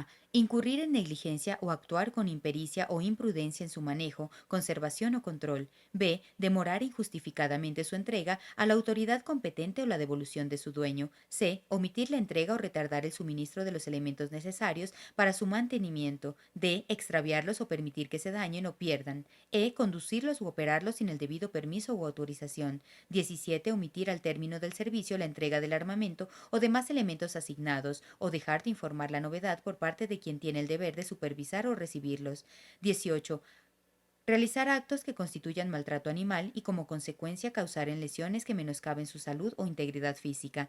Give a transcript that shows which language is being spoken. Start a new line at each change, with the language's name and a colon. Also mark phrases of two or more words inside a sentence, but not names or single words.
Spanish: Incurrir en negligencia o actuar con impericia o imprudencia en su manejo, conservación o control. B. Demorar injustificadamente su entrega a la autoridad competente o la devolución de su dueño. C. Omitir la entrega o retardar el suministro de los elementos necesarios para su mantenimiento. D. Extraviarlos o permitir que se dañen o pierdan. E. Conducirlos u operarlos sin el debido permiso u autorización. 17. Omitir al término del servicio la entrega del armamento o demás elementos asignados, o dejar de informar la novedad por parte de quien tiene el deber de supervisar o recibirlos. 18. Realizar actos que constituyan maltrato animal y como consecuencia causar en lesiones que menoscaben su salud o integridad física.